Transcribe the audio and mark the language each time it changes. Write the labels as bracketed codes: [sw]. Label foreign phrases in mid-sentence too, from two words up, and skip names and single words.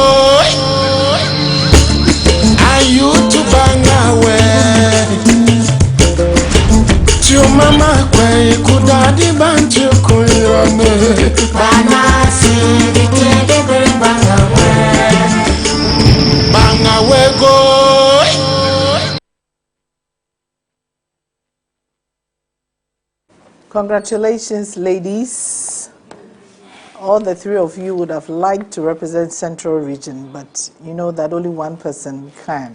[en] Are you to bang away? To mama kwe kudadi bantu kuyone banasi dikede bang away. Bang away go. Congratulations, ladies. All the three of you would have liked to represent Central Region, but you know that only one person can.